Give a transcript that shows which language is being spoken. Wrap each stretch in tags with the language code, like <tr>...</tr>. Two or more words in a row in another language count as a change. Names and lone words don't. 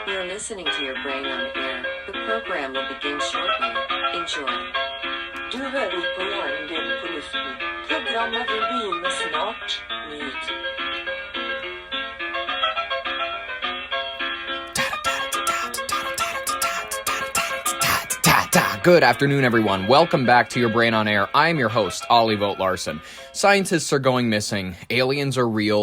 <en>listening to your brain on air. The program will begin shortly. Enjoy.</en> <no>Du hører på Hjernen din på luften. Programmet vil begynne snart. Nyt.</no> <en>Good afternoon, everyone. Welcome back to Your Brain on Air. I am your host, Ollie Vogt Larson. Scientists are going missing. Aliens are real.</en>